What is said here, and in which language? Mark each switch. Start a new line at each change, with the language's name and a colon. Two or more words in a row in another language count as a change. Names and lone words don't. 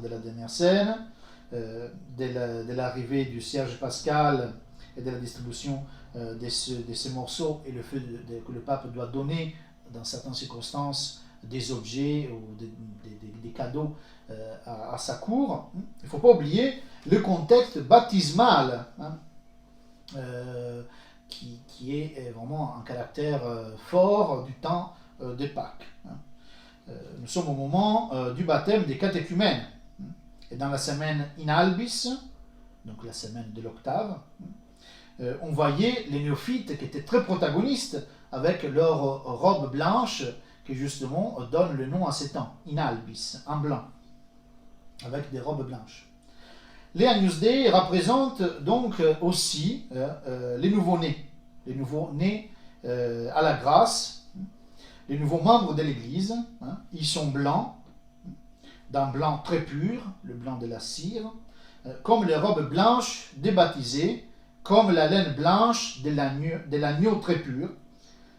French: de la dernière scène, de l'arrivée du cierge pascal et de la distribution de ces morceaux et le fait que le pape doit donner dans certaines circonstances des objets ou des cadeaux à sa cour, il ne faut pas oublier le contexte baptismal qui est vraiment un caractère fort du temps de Pâques. Nous sommes au moment du baptême des catéchumènes. Et dans la semaine
Latin: in albis,
French: donc la semaine de l'octave, on voyait les néophytes qui étaient très protagonistes avec leur robe blanche qui justement donne le nom à ces temps,
Latin: in albis,
French: en blanc, avec des robes blanches. Les Agnus Dei représentent donc aussi les nouveaux-nés à la grâce, les nouveaux membres de l'Église. Ils sont blancs, d'un blanc très pur, le blanc de la cire, comme les robes blanches des baptisés, comme la laine blanche de l'agneau très pur.